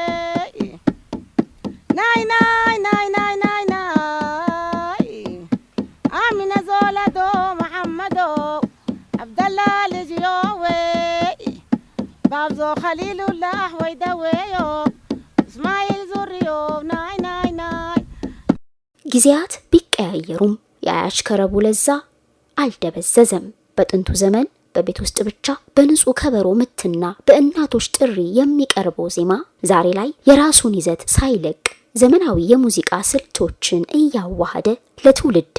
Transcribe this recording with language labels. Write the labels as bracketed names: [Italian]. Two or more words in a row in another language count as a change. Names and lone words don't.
[Amharic] ናይ ናይ ናይ ናይ ናይ ናይ አሚነ ዞለዶ መሐመዶ አብደላ ልጅዮዌ ባብዞ ኸሊሉላህ ወይደዌዮ እስማኤል ዙርዮ ናይ ናይ ናይ። ጊዜያት ቢቀያየሩም የአያጅ ከረቡ ለዛ አልደበዘዘም። በጥንቱ ዘመን በቤት ውስጥ ብቻ በንጹህ ከበሮ ምትና በእናቶች ጥሪ የሚቀርበው ዜማ ዛሬ ላይ የራሱን ይዘት ሳይለቅ ዘመናዊ የሙዚቃ ስልቶችን እያዋሃደ ለትውልድ